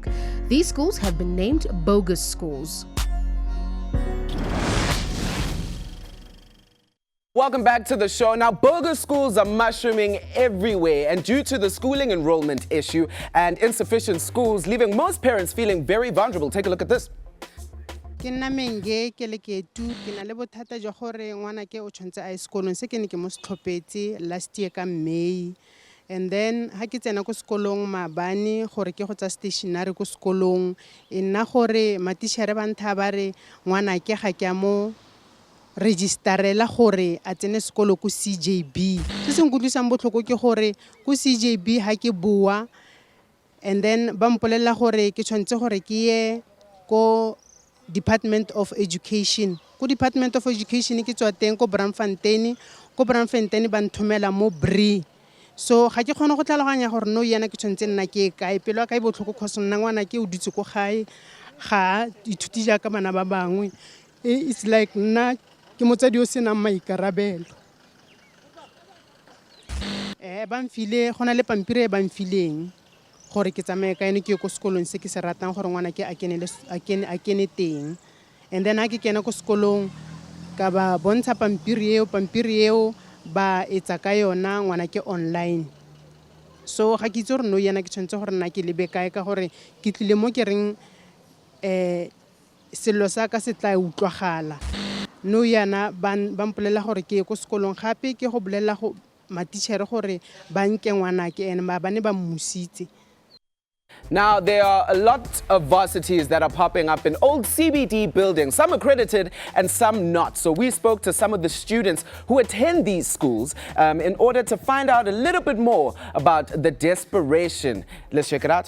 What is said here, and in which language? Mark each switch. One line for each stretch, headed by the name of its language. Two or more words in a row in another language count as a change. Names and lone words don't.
English: These schools have been named Bogus schools. Welcome back to the show. Now, bogus schools are mushrooming everywhere, and due to the schooling enrollment issue and insufficient schools, leaving most parents feeling very vulnerable. Take a look at this.
Tswana: Ke nna menge ke le ke tu ke na le bothata jwa gore ngwana ke o tshwantse a ye sekolong se ke ne ke mo setlhophetse
English: last year
Tswana: ka May,
English: and then
Tswana: ha ke tsena ko sekolong maabane gore ke go tsa stationary ko sekolong e nna gore matitšhere ba ntha ba re ngwana ke ga ke mo registerela gore a tsene sekolo ko CJB. Se se nkutlwisang botlhoko ke gore ko CJB ha ke bua,
English: and then
Tswana: ba mpolelela gore ke tshwantse gore ke ye ko Department of Education. Ko Department of Education ke tswa teng ko Braamfontein ba nthomela mo Bree. So ga ke kgone go tlhaloganya gore no yana ke tshwantse nna ke kae pelo ka e botlhoko cause nna ngwana ke o dutse ko gae ga ithuti jaaka bana ba bangwe.
English: It's like
Tswana: nna ke motsadi o senang maikarabelo. Ba mfile go na le pampiri e ba mfileng gore ke tsamaye ka ene ke go sekolong se ke se ratang gore ngwana ke a kene teng,
English: and then
Tswana: ha ke kena go sekolong ka ba bontsha pampiri eo ba etsa ka yona ngwana ke online. So ga ke itse gore no yana ke tshwantse gore nna ke lebe kae ka gore ke tlile mo ke reng selo sa ka se tla utlwagala. No yana ba mpolela gore ke ye ko sekolong gape ke go bolela go matitšhere gore ba nke ngwana ke ene ba bane ba mmusitse.
English: Now, there are a lot of varsities that are popping up in old CBD buildings, some accredited and some not. So we spoke to some of the students who attend these schools in order to find out a little bit more about the desperation. Let's check it out.